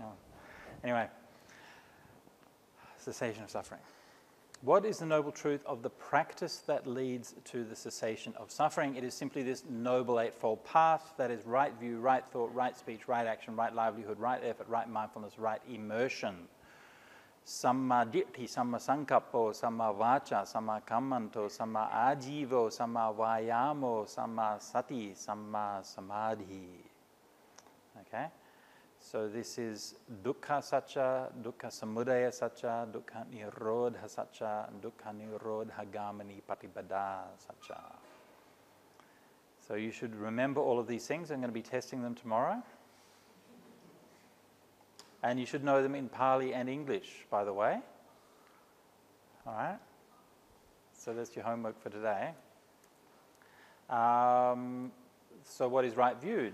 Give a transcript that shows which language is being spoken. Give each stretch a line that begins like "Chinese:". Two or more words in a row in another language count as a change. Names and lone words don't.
English: Anyway, cessation of suffering. What is the noble truth of the practice that leads to the cessation of suffering? It is simply this noble eightfold path, that is right view, right thought, right speech, right action, right livelihood, right effort, right mindfulness, right immersion.
Pali: Samma ditti, samma sankappo, samma vacha, samma kammanto, samma ajivo, samma vayamo, samma sati, samma samadhi.
English: Okay? So this is
Pali: dukkha satcha, dukkha samudaya satcha, dukkha nirodha satcha, and dukkha nirodha gamani patipada satcha.
English: So you should remember all of these things. I'm going to be testing them tomorrow. And you should know them in Pali and English, by the way. All right? So that's your homework for today. So what is right view?